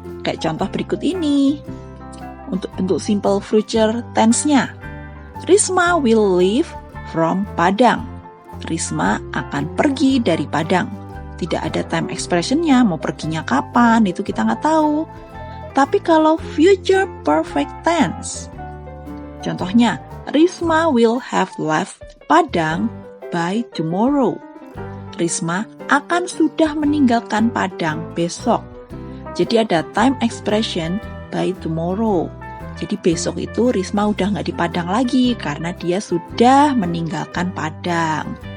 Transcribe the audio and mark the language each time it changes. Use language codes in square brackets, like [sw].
[id] Kayak contoh berikut ini. Untuk bentuk [en] simple future tense-nya, Risma will leave from Padang. [id] Risma akan pergi dari Padang. Tidak ada [en] time expression- [id] nya, mau perginya kapan, itu kita nggak tahu. Tapi kalau [en] future perfect tense, contohnya, Risma will have left Padang by tomorrow. [id] Risma akan sudah meninggalkan Padang besok. Jadi ada [en] time expression by tomorrow. [id] Jadi besok itu Risma udah nggak di Padang lagi karena dia sudah meninggalkan Padang.